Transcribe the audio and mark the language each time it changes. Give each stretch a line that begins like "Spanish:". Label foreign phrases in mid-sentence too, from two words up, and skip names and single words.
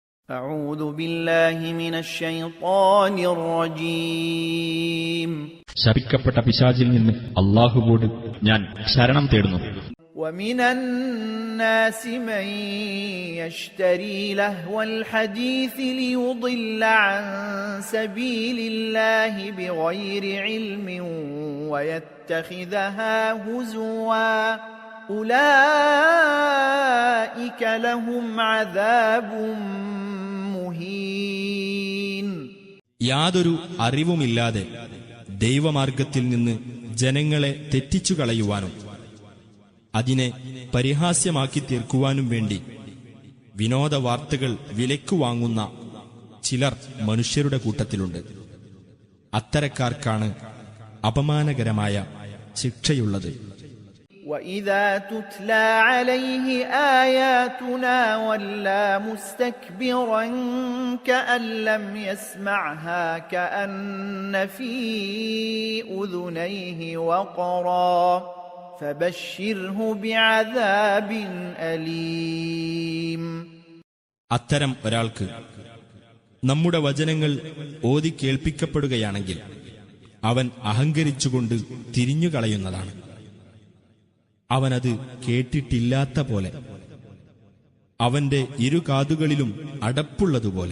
Arabic: أعوذ بالله من الشيطان الرجيم.
Malayalam: ശപിക്കപ്പെട്ട പിശാചിൽ നിന്ന് അല്ലാഹുവോട് ഞാൻ ശരണം തേടുന്നു.
Arabic: ومن الناس من يشتري لهو الحديث ليضل عن سبيل الله بغير علم ويتخذها هزوا أولئك لهم عذاب മുഹീൻ.
Malayalam: യാതൊരു അറിവുമില്ലാതെ ദൈവമാർഗത്തിൽ നിന്ന് ജനങ്ങളെ തെറ്റിച്ചു കളയുവാനും അതിനെ പരിഹാസ്യമാക്കി തീർക്കുവാനും വേണ്ടി വിനോദ വാർത്തകൾ വിലയ്ക്കു വാങ്ങുന്ന ചിലർ മനുഷ്യരുടെ കൂട്ടത്തിലുണ്ട്. അത്തരക്കാർക്കാണ് അപമാനകരമായ ശിക്ഷയുള്ളത്.
Arabic: وَإِذَا تُتْلَى عَلَيْهِ آيَاتُنَا وَلَّى مُسْتَكْبِرًا كَأَن لَّمْ يَسْمَعْهَا كَأَنَّ فِي أُذُنَيْهِ وَقْرًا فَبَشِّرْهُ بِعَذَابٍ أَلِيمٍ.
Malayalam: അത്തരം ഒരാൾക്ക് നമ്മുടെ വചനങ്ങൾ ഓതി കേൾപ്പിക്കപ്പെടുകയാണെങ്കിൽ അവൻ അഹങ്കരിച്ചുകൊണ്ട് തിരിഞ്ഞുകളയുന്നതാണ്. അവനത് കേട്ടിട്ടില്ലാത്ത പോലെ, അവന്റെ ഇരുകാതുകളിലും അടപ്പുള്ളതുപോലെ.